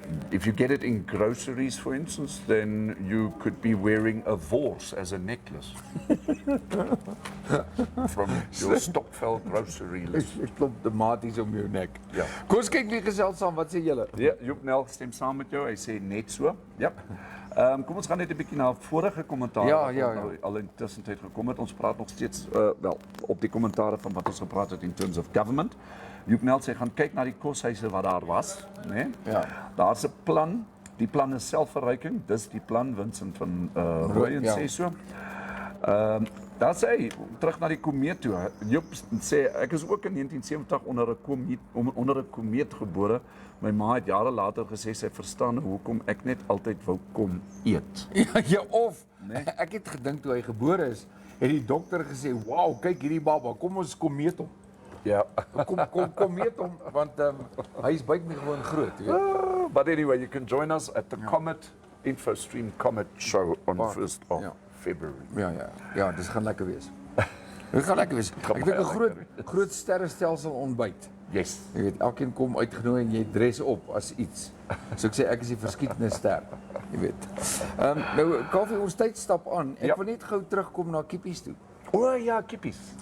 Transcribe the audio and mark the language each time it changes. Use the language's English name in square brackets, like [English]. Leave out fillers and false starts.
[English] if you get it in groceries, for instance, then you could be wearing a vors as a necklace from your stokvel grocery list. [Afrikaans] Ek klop tomaties om jou nek. Ja. Kom ons kyk wie gesels saam, wat sê julle? Ja, Joep Nel stem saam met jou. Hy sê net so. Ja. Kom ons gaan net 'n bietjie na vorige kommentaar Ja, wat ja, nou al in tussentyd gekom het. Ons praat nog steeds wel op die kommentare van wat ons gepraat het in terms of government. Joep Nel sê gaan kyk na die koshuise wat daar was, né? Nee? Ja. Daar's 'n plan. Die plan is selfverryking. Dis die plan Vincent van Rooyen ja. sê so. Daar sê hy, terug na die komeet toe. Joep sê ek is ook in 1970 onder 'n komeet gebore. My ma het jare later gesê sy verstaan hoekom ek net altyd wou kom eet. Ja, of ek het gedink toe hy gebore is, het die dokter gesê, "Wow, kyk hierdie baba, kom ons kom meet hom." Ja. Kom meet hom want hy is buitengewoon groot, jy weet. [English] But anyway, you can join us at the Comet InfoStream Comet show on 1st of February. [Afrikaans] Ja, dis gaan lekker wees. Dit gaan lekker wees. Ek dink 'n groot sterrestelsel ontbyt. [English] Yes. [Afrikaans] Jy weet, elkeen kom uitgenooi en jy dress op as iets. So ek sê ek is die verskietende ster, jy weet. Nou Kaufeee, ons tyd stap aan. Ek wil net gou terugkom na kippies toe. O ja, kippies.